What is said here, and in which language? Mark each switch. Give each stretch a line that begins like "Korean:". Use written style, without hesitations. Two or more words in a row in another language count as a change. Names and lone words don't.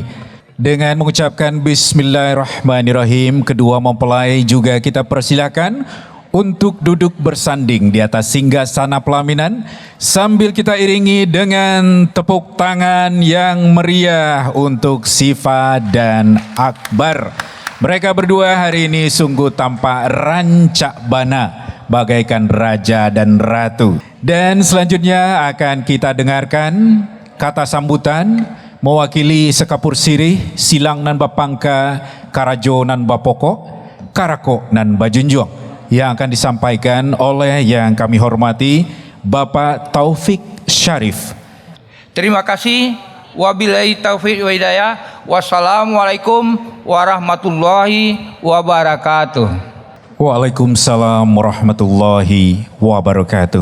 Indonesian: Dengan mengucapkan Bismillahirrahmanirrahim, kedua mempelai juga kita persilakan untuk duduk bersanding di atas singgasana pelaminan sambil kita iringi dengan tepuk tangan yang meriah untuk Sifa dan Akbar. Mereka berdua hari ini sungguh tampak
Minangkabau: rancak bana
Indonesian: bagaikan raja dan ratu. Dan selanjutnya akan kita dengarkan kata sambutan mewakili sekapur sirih
Minangkabau: silang nan bapangka karajo nan bapoko karako nan bajunjong,
Indonesian: yang akan disampaikan oleh yang kami hormati Bapak Taufik Syarif. Terima kasih.
Arabic: وبالله التوفيق والهداية. والسلام عليكم ورحمة الله وبركاته. وعليكم السلام ورحمة الله وبركاته.